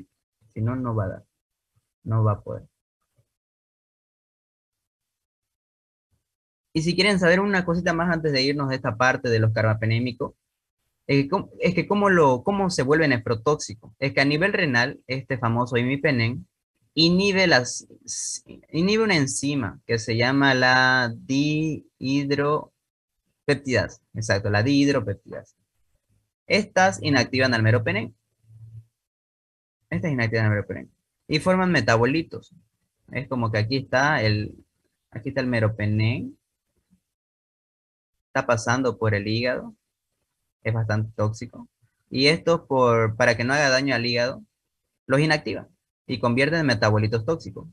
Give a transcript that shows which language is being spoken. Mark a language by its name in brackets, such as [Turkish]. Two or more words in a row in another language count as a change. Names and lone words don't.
[Spanish] Si no, no va a dar, no va a poder. Y si quieren saber una cosita más antes de irnos de esta parte de los carbapenémicos, es que cómo se vuelve nefrotóxico. Es que a nivel renal, este famoso imipenem inhibe una enzima que se llama la dihidropeptidasa. Exacto, la dihidropeptidasa. Estas inactivan al meropenem. Y forman metabolitos. Es como que aquí está el meropenem. Está pasando por el hígado. Es bastante tóxico. Y esto para que no haga daño al hígado, los inactivan y convierten en metabolitos tóxicos.